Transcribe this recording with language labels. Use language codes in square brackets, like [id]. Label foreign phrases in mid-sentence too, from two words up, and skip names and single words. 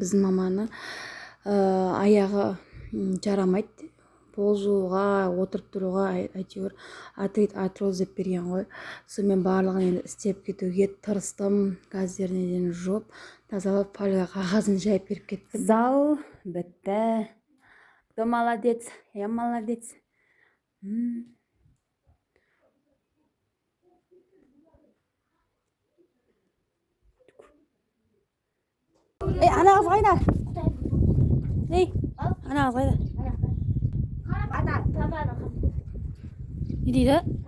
[kk] Біздің маманы аяғы жарамайды пол жууға, отырып тұруға, әйтеуір артрит, артроз деп берген ғой. Сонымен барлығын енді істеп кетуге тырыстым. Газдерінен жуып, тазалап, фольга қағазын жайып беріп кеттім. Зал бітті. [ru] Кто молодец? Я молодец. [kk] Ана қыз қайда? Ана қыз қайда? Не дейді?